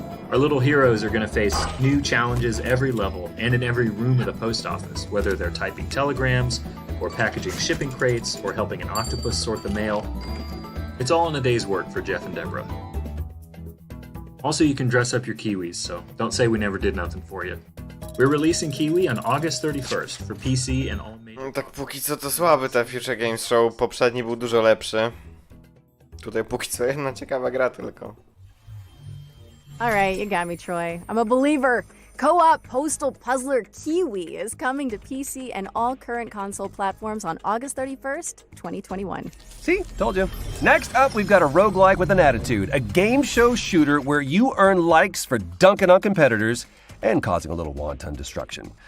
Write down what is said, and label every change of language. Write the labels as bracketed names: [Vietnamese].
[English] Our little heroes are going to face new challenges every level and in every room of the post office, whether they're typing telegrams, or packaging shipping crates, or helping an octopus sort the mail. It's all in a day's work for Jeff and Deborah. Also, you can dress up your kiwis, so don't say we never did nothing for you. We're releasing Kiwi on August 31st for PC and all major... [Polish] No tak póki co to słaby ten Future Games Show, poprzedni był dużo lepszy. Tutaj póki co jedna ciekawa gra tylko. [English] Alright, you got me, Troy. I'm a believer. Co-op postal puzzler Kiwi is coming to PC and all current console platforms on August 31st, 2021. See? Told you. Next up, we've got a roguelike with an attitude. A game show shooter where you earn likes for dunking on competitors and causing a little wanton destruction.